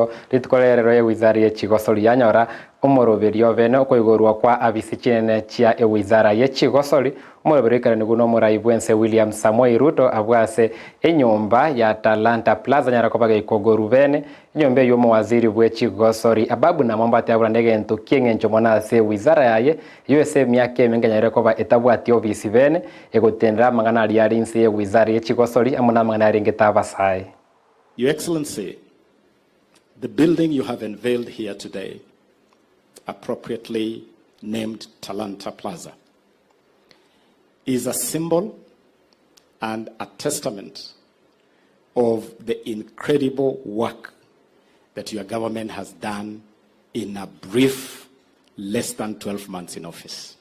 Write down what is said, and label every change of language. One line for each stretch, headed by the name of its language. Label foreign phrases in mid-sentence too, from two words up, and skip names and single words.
Gusii: rito ritkorerero ya wizara ya chigosori yanyora umoroberio bene okoigorwa kwa abisi chinene chia wizara ya chigosori umoroberekana niguno muraibwense William Samoei Ruto abwase enyumba ya Talanta Plaza nyarakobaga ikogoru bene enyumba yomo waziri bwe chigosori ababu Namwamba tabura negento kiengencho monase wizara yaye yose myake menganyare koba etabwati obisi bene egotendera mangana ali arinse ya wizara ya chigosori amuna mangana ringeta sai.
English: Your Excellency, the building you have unveiled here today, appropriately named Talanta Plaza, is a symbol and a testament of the incredible work that your government has done in a brief, less than 12 months in office.